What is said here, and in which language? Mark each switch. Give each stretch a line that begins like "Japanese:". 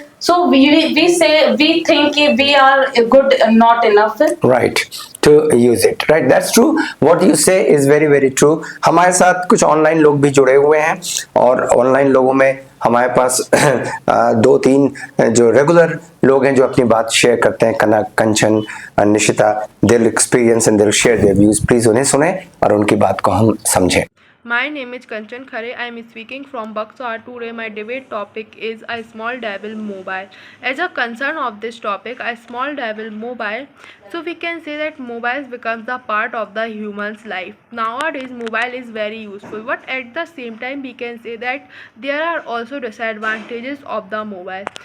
English: So we think we are good, not enough. right to use it, right? That's true. What you say is very very true.
Hindi: हमारे साथ कुछ online लोग भी जुड़े हुए हैं और ऑनलाइन लोगों में हमारे पास दो तीन जो रेगुलर लोग हैं जो अपनी बात शेयर करते हैं, कनक, कंचन, निशिता,
English: दिल experience and दिल share their views.
Hindi: प्लीज उन्हें सुने और उनकी बात को हम समझें।
English: My name is Kanchan Khare. I am speaking from Buxar. Today my debate topic is a small devil mobile. As a concern of this topic, a small devil mobile. So we can say that mobiles becomes the part of the human's life. Nowadays mobile is very useful, but at the same time we can say that there are also disadvantages of the mobile.